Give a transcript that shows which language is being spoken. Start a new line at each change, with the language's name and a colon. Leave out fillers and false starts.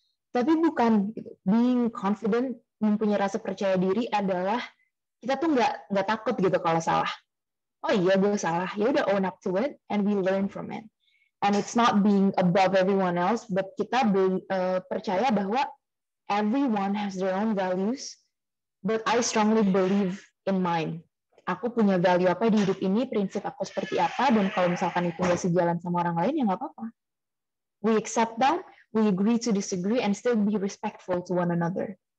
Indonesian: Tapi bukan gitu.
English: Being confident,
Indonesian: mempunyai rasa percaya diri adalah kita tuh nggak takut gitu kalau salah. Oh iya gue salah, ya udah
English: own up to it and we learn from it. And it's not being above everyone else, but
Indonesian: kita percaya bahwa
English: everyone has their own values, but I strongly believe in mine.
Indonesian: Aku punya value apa di hidup ini, prinsip aku seperti apa, dan kalau misalkan itu nggak sejalan sama orang lain, ya nggak apa-apa.
English: We accept that, we agree to disagree, and still be respectful to one another.